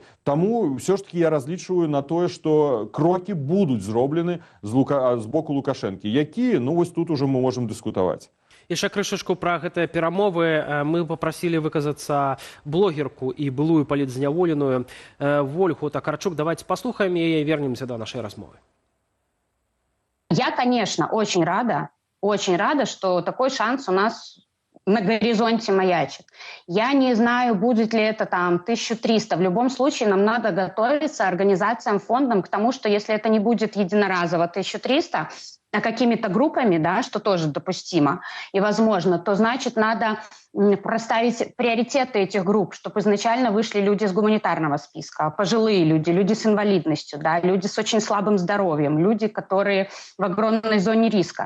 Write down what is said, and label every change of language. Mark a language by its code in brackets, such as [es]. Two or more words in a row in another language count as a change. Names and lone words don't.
[be] Таму ўсё ж таки я разлічваю на тое, што крокі будуць зроблены з боку Лукашэнкі, якія, ну вось тут ужо мы можам дыскутаваць. Яшчэ крышачку пра гэтыя перамовы. Мы папрасілі выказацца блогерку і былую палітзняволеную Вольгу Такарчук. Давайте послухаем яе и вернемся до нашей размовы. [ru] Я, конечно, очень рада, что такой шанс у нас на горизонте маячит. Я не знаю, будет ли это там 1300. В любом случае нам надо готовиться организациям, фондам к тому, что если это не будет единоразово 1300, какими-то группами, да, что тоже допустимо и возможно, то значит надо проставить приоритеты этих групп, чтобы изначально вышли люди с гуманитарного списка, пожилые люди, люди с инвалидностью, да, люди с очень слабым здоровьем, люди, которые в огромной зоне риска.